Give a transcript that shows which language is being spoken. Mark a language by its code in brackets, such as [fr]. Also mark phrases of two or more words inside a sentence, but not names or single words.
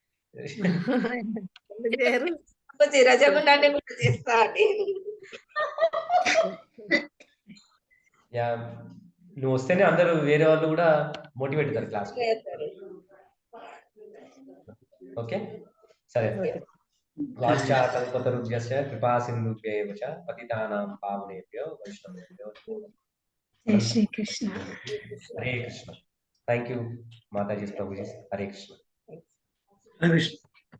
[te] రజగుణాన్ని కూడా చేస్తా అండి. నువ్వు వస్తేనే అందరూ వేరే వాళ్ళు కూడా మోటివేట్ అవుతారు క్లాస్. ఓకే, సరే. [sa] वाञ्छा कल्पतरुभ्यश्च कृपा सिन्धुभ्यैव च पतितानां पावनेभ्यो वैष्णवेभ्यो [te] జై శ్రీ కృష్ణ. హరే కృష్ణ. [en] thank you [te] మాతాజీ, ప్రభుజీ. హరే కృష్ణ. హరే కృష్ణ.